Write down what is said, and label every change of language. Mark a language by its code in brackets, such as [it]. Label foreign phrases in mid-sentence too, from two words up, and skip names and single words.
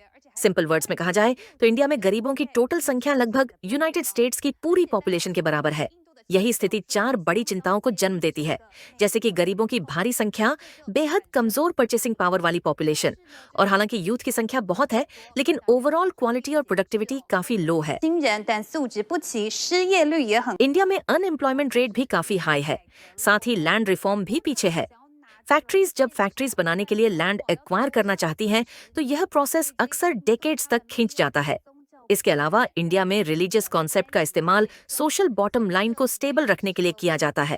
[en] simple words [hi] में कहा जाए तो इंडिया में गरीबों की टोटल संख्या लगभग यूनाइटेड स्टेट्स की पूरी पॉपुलेशन के बराबर है। यही स्थिति 4 बड़ी चिंताओं को जन्म देती है, जैसे कि गरीबों की भारी संख्या, बेहद कमजोर [en] purchasing power [hi] वाली पॉपुलेशन और हालांकि यूथ की संख्या बहुत है लेकिन [en] overall quality [hi] और प्रोडक्टिविटी काफी लो है। [zh] 新人但素质不齐，失业率也很 [hi] इंडिया में [en] unemployment rate [hi] भी काफी हाई है, साथ ही [en] land reform [hi] भी पीछे है। फैक्ट्रीज जब फैक्ट्रीज बनाने के लिए [en] land acquire [hi] करना चाहती हैं तो यह प्रोसेस अक्सर डेकेड्स तक खींच जाता है। इसके अलावा इंडिया में [en] religious concept [hi] का इस्तेमाल [en] social bottom line [hi] को स्टेबल रखने के लिए किया जाता है।